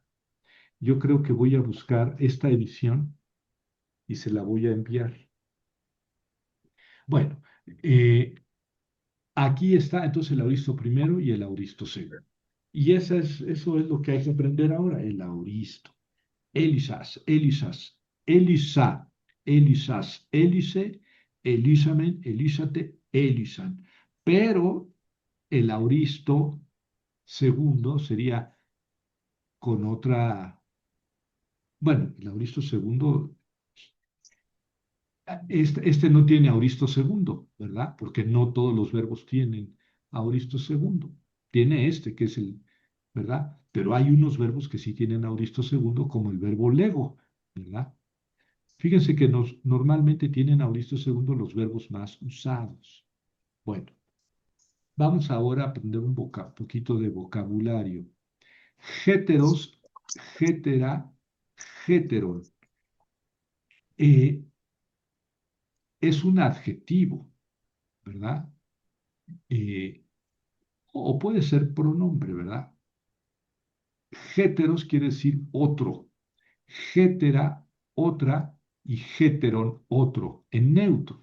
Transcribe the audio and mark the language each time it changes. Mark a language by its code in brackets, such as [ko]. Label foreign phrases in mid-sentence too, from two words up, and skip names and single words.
[es] Yo creo que voy a buscar esta edición y se la voy a enviar. Bueno, eh, aquí está entonces el auristo primero y el auristo segundo. Y eso es lo que hay que aprender ahora, el auristo. [el] ἔλυσας, ἔλυσας, ἔλυσα, ἔλυσας, ἔλυσε, ἐλύσαμεν, ἐλύσατε, ἔλυσαν. [es] Pero el auristo segundo sería con otra, bueno, el auristo segundo, este no tiene auristo segundo, ¿verdad? Porque no todos los verbos tienen auristo segundo. Tiene este, que es el, ¿verdad? Pero hay unos verbos que sí tienen auristo segundo, como el verbo lego, ¿verdad? Fíjense que normalmente tienen auristo segundo los verbos más usados. Bueno, vamos ahora a aprender un poquito de vocabulario. [el] ἕτερος, ἑτέρα, ἕτερον. [es] Eh, es un adjetivo, ¿verdad? Eh, o puede ser pronombre, ¿verdad? Héteros quiere decir otro, hétera, otra, y héteron, otro, en neutro.